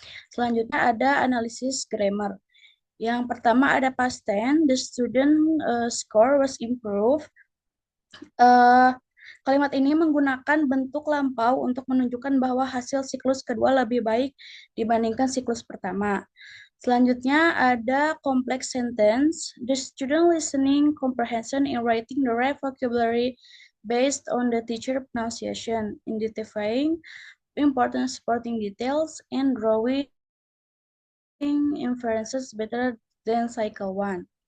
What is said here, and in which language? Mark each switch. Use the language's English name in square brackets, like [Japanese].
[Indonesian] Selanjutnya ada analisis grammar. Yang pertama ada [English] past tense, the student score was improved. [Indonesian] Kalimat ini menggunakan bentuk lampau untuk menunjukkan bahwa hasil siklus kedua lebih baik dibandingkan siklus pertama. Selanjutnya ada complex sentence. [English] The student listening comprehension in writing the right vocabulary based on the teacher pronunciation, identifying important supporting details, and drawing inferences better than cycle 1.